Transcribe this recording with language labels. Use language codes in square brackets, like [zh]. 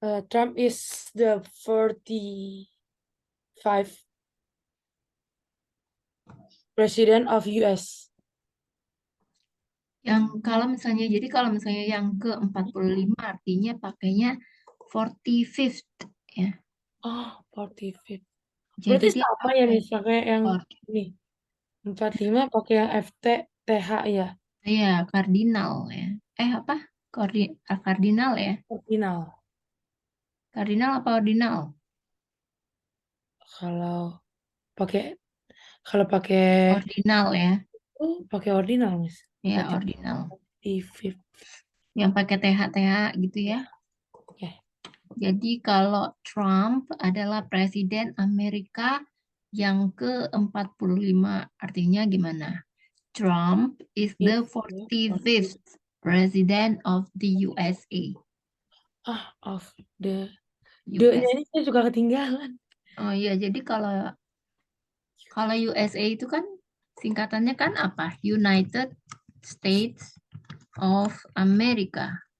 [en] Trump is the 45 president of US. [id] Yang kalau misalnya yang ke-45 artinya pakainya 45th ya. Oh, 45. Jadi Berarti dia sama ya misalnya yang ini 45 pakai yang FT TH ya. ya kardinal ya. Apa? Kardinal ya. Ordinal. Kardinal apa ordinal? Kalau pakai kalau pakai Ordinal ya. pakai ordinal, Miss. Ya, Berarti ordinal. 45. Yang pakai TH gitu ya. Ya. Jadi kalau Trump adalah presiden Amerika yang ke-45, artinya gimana? [en] Trump is the It's the 45th president of the USA. of the US. [id] ini saya juga ketinggalan. Oh iya, jadi kalau kalau USA itu kan singkatannya kan apa? [en] United States of America.